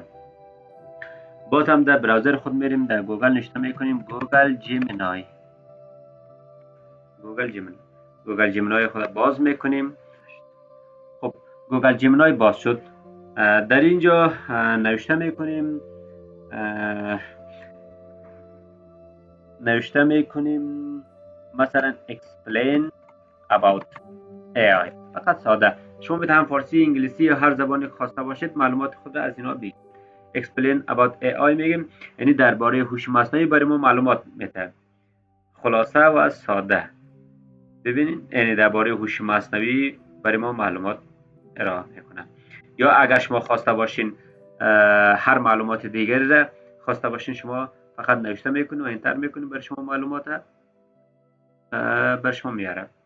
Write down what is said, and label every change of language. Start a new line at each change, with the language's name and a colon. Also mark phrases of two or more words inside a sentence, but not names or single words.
Persian: باز هم در براوزر خود میریم، در گوگل نوشته میکنیم گوگل جمینای خود باز میکنیم. خب گوگل جمینای باز شد. در اینجا نوشته میکنیم مثلا
English: explain about AI.
Persian: فقط ساده. شما میتونید فارسی، انگلیسی یا هر زبانی خواسته باشید معلومات خود از اینا بگید.
English: explain about AI
Persian: میگیم، یعنی درباره هوش مصنوعی برای ما معلومات میده، خلاصه و ساده. ببینید، یعنی درباره هوش مصنوعی برای ما معلومات ارائه میکنه. یا اگر شما خواسته باشین هر معلومات دیگری را خواسته باشین، شما فقط نوشته میکنید و انتر میکنید، برای شما معلومات بر شما میاره.